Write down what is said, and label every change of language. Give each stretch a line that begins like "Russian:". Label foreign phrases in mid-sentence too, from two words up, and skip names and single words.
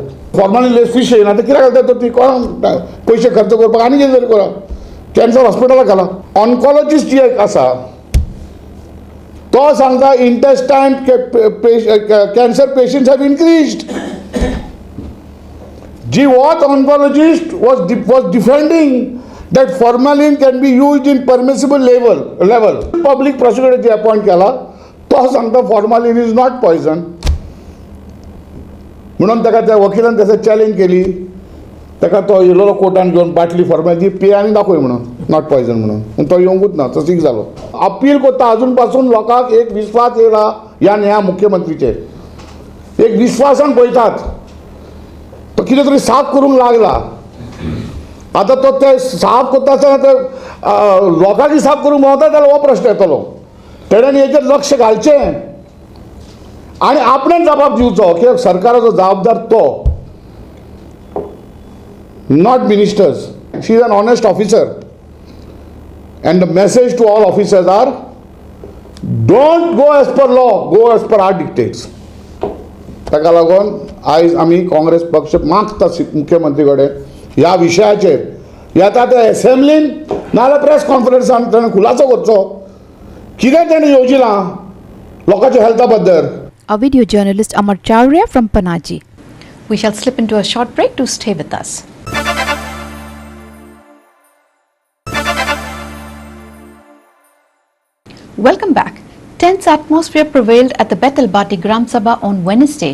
Konkani: फॉर्मालिन लेस फिश येना ते कित्याक घालतात तर ती कोणाक पयशे खर्च करपाक आनी कितें तरी करा. कॅन्सर हॉस्पिटलाक घाला. ऑन्कॉलॉजिस्ट जी एक आसा तो सांगता
English: intestine cancer patients have increased. G watch oncologist was defending that formalin can be used in permissible level. Public prosecutor
Konkani: जे अपॉइंट केला तो सांगता
English: formalin is not poison.
Konkani: म्हणून ताका त्या वकिलान त्याचा चॅलेंज केली. ताका तो येयलो कोर्टान घेवन बाटली फॉर्मालिन पे आनी दाखय म्हणून
English: not poison
Konkani: म्हणून. पूण तो येवंकूच ना, तो सीक जालो. अपील करता अजून पासून लोकांक एक विश्वास येयला ह्या मुख्यमंत्रीचेर. एक विश्वासान पळयतात. तो कितें तरी साफ करूंक लागला. आता तो ते साफ करता आसतना लोकांनी साफ करूंक मेळटा जाल्यार हो प्रश्न येतलो. तेणें हेचेर लक्ष घालचें आणि आपणेच जबाब दिवचो की सरकाराचो जबाबदार तो,
English: not ministers. She is an honest officer and the message to all officers are don't go as per law, go as per our dictates.
Konkani: ताका लागून आयज आमी काँग्रेस पक्ष मागता मुख्यमंत्री कडेन ह्या विशयाचेर येता ते असेंब्लीन नाजाल्यार
English: press conference
Konkani: ताणें खुलासो करचो कितें ताणें येवजिलां लोकांच्या हेल्था बद्दल.
English: Our video journalist Amar Chaurya from Panaji. We shall slip into a short break to stay with us. Welcome back. Tense atmosphere prevailed at the Bethelbati Gram Sabha on Wednesday.